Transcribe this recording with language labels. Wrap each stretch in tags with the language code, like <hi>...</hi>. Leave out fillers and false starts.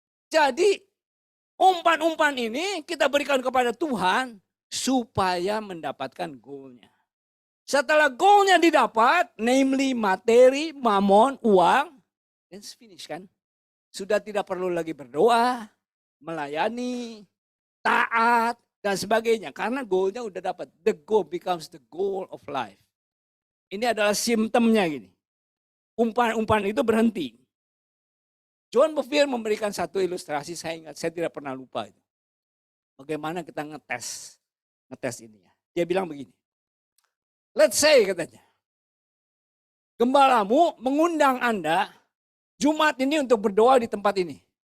<id>Jadi umpan-umpan ini kita berikan kepada Tuhan supaya mendapatkan goalnya. Setelah goalnya didapat, namely materi, mamon, uang,</id> <en>it's finish</en> <id>kan. Sudah tidak perlu lagi berdoa, melayani, taat, dan sebagainya. Karena goalnya udah dapat.</id> <en>The goal becomes the goal of life.</en> <id>Ini adalah simptomnya gini. Umpan-umpan itu berhenti. John Bevere memberikan satu ilustrasi, saya ingat, saya tidak pernah lupa itu. Bagaimana kita ngetes ini ya. Dia bilang begini.</id> <en>Let's say</en> <id>katanya, gembalamu mengundang Anda Jumat ini untuk berdoa di tempat ini.</id>